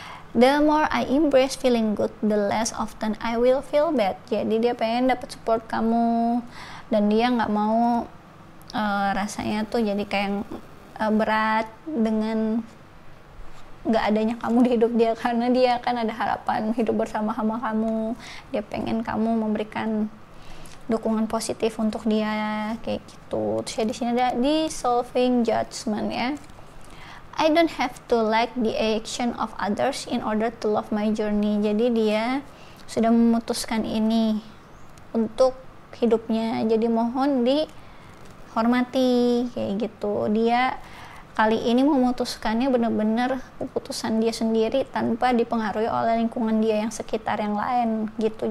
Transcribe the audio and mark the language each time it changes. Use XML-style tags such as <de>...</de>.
<en>The more I embrace feeling good, the less often I will feel bad.</en> <id>Jadi dia pengen dapat support kamu, dan dia nggak mau rasanya tuh jadi kayak berat dengan nggak adanya kamu di hidup dia, karena dia kan ada harapan hidup bersama sama kamu. Dia pengen kamu memberikan dukungan positif untuk dia kayak gitu. Terus ya di sini ada</id> <en>dissolving judgment</en> <id>ya.</id> <en>I don't have to like the action of others in order to love my journey.</en> <id>Jadi dia sudah memutuskan ini untuk hidupnya, jadi mohon dihormati kayak gitu. Dia kali ini memutuskannya benar-benar keputusan dia sendiri tanpa dipengaruhi oleh lingkungan dia yang sekitar yang lain gitu.</id>